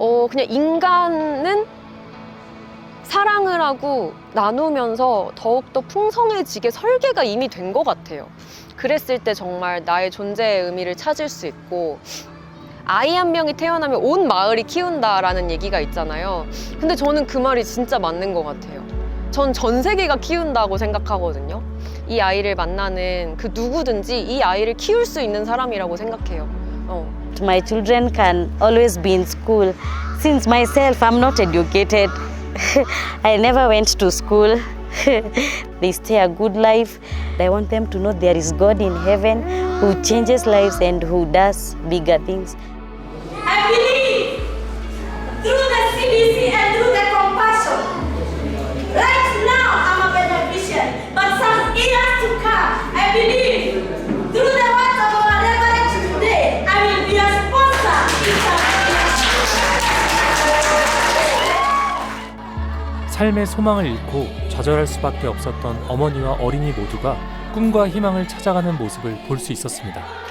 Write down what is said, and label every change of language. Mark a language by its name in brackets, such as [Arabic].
[Korean] 그냥 인간은 사랑을 하고 나누면서 더욱더 풍성해지게 설계가 이미 된 것 같아요. 그랬을 때 정말 나의 존재의 의미를 찾을 수 있고 아이 한 명이 태어나면 온 마을이 키운다라는 얘기가 있잖아요. 근데 저는 그 말이 진짜 맞는 것 같아요. 전 전 세계가 키운다고 생각하거든요. 이 아이를 만나는 그 누구든지 이 아이를 키울 수 있는 사람이라고 생각해요. [English] My children can always be in school. Since myself, I'm not educated. I never went to school. They stay a good life. I want them to know there is God in heaven who changes lives and who does bigger things. I believe through the CBC and through the compassion. Right now, I'm a beneficiary, but some years to come, I believe through the words of our reverend today, I will be a sponsor in [Korean] 삶의 소망을 잃고 좌절할 수밖에 없었던 어머니와 어린이 모두가 꿈과 희망을 찾아가는 모습을 볼 수 있었습니다.